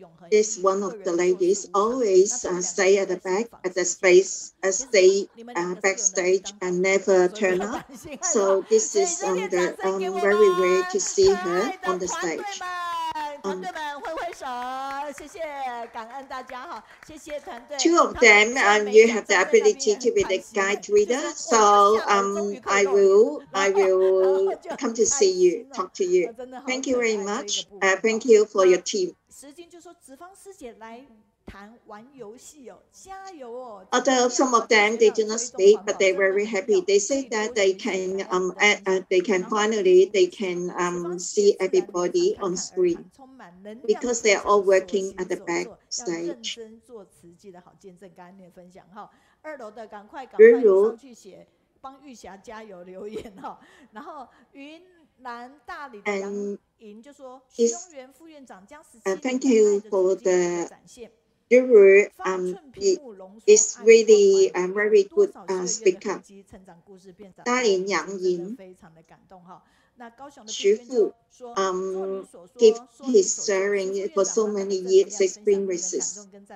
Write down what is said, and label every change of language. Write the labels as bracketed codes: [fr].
[en] This one of the ladies always stay at the back, at the space, stay backstage and never turn up. So this is very rare to see her on the stage. [zh] 团队们挥挥手，谢谢，感恩大家哈，谢谢团队。 [en] 2 of them, you have the ability to be the guide reader. So I will come to see you, talk to you. Thank you very much. Thank you for your team. [zh] 石金就说子芳师姐来谈玩游戏哦，加油哦。 [en] Although some of them they do not speak, but they're very happy. They say that they can finally see everybody on screen because they are all working at the backstage. [zh] 做慈济的好见证，感恩你的分享哈。2楼的赶快上去写，帮玉霞加油留言哈。然后云南大理的杨莹就说，徐永元副院长将 [en] Thank you for the Yuru is really a very good speaker. 大理杨莹 Xu Fu give his sharing for so many years experiences.